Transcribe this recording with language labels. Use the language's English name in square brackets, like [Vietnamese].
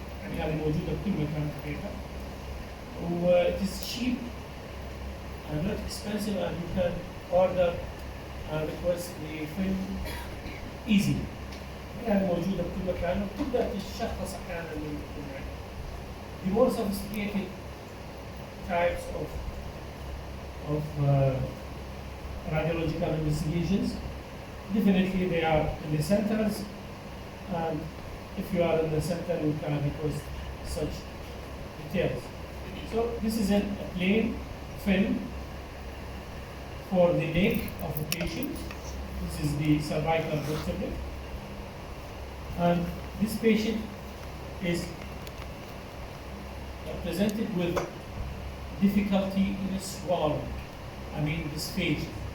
[Arabic] يعني هذه موجودة بكل مكان تقريبا. [English] It is cheap and not expensive, and you can order and request the film easy. [Arabic] يعني موجودة بكل مكان وتبدأ تشخص أحيانا من [English] the more sophisticated types of radiological investigations. Definitely they are in the centers, and if you are in the center, you can request such details. So this is a plain film for the neck of a patient. This is the cervical vertebrae, and this patient is presented with difficulty in swallowing. I mean dysphagia.